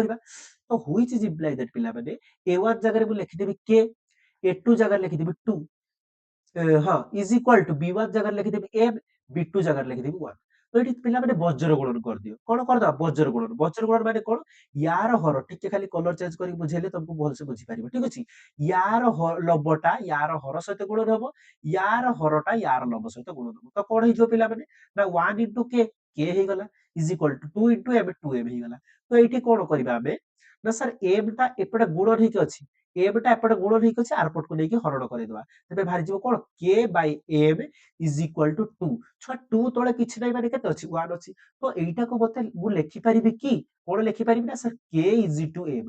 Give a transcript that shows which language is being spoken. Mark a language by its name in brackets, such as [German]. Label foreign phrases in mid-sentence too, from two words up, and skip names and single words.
[Odia] କରିବା ତ [English] which is imply that [Odia] ପିଲାମାନେ a1 ଜାଗାରେ ମୁଁ ଲେଖିଦେବି k a2 ଜାଗାରେ ଲେଖିଦେବି 2 ହଁ [English] is equal to [Odia] b1 ଜାଗାରେ ଲେଖିଦେବି m b2 ଜାଗାରେ ଲେଖିଦେବି 1 ତ ଏଠି ପିଲାମାନେ ବଜ୍ର ଗୁଣନ କରିଦିଅ କଣ କରିଦବା ବଜ୍ର ଗୁଣନ ମାନେ କଣ ୟାର ହର ଟିକେ ଖାଲି [English] colour change [Odia] କରିକି ବୁଝେଇଲେ ତମକୁ ଭଲସେ ବୁଝିପାରିବ ଠିକ ଅଛି ୟାର ଲବଟା ୟାର ହର ସହିତ ଗୁଣନ ହବ ୟାର ହରଟା ୟାର ଲବ ସହିତ ଗୁଣନ ହବ ତ କଣ ହେଇଯିବ ପିଲାମାନେ ନା 1 * k ହେଇଗଲା [English] is equal to 2 into m [Odia] 2m ହେଇଗଲା। ତ ଏଇଠି କଣ କରିବା ଆମେ ନା ସାର୍ m ଟା ଏପଟେ ଗୁଣନ ହେଇକି ଅଛି, m ଟା ଏପଟେ ଗୁଣନ ହେଇକି ଅଛି, ଆର ପଟକୁ ନେଇକି ହରଣ କରିଦବା। ତେବେ ବାହାରିଯିବ କଣ k by m [English] is equal to [Odia] 2। ଛୁଆ 2 ତଳେ କିଛି ନାହିଁ ମାନେ କେତେ ଅଛି 1 ଅଛି। ତ ଏଇଟାକୁ ମତେ ମୁଁ ଲେଖିପାରିବି କି କଣ ଲେଖିପାରିବି ନା ସାର୍ k [English] is to [Odia] m।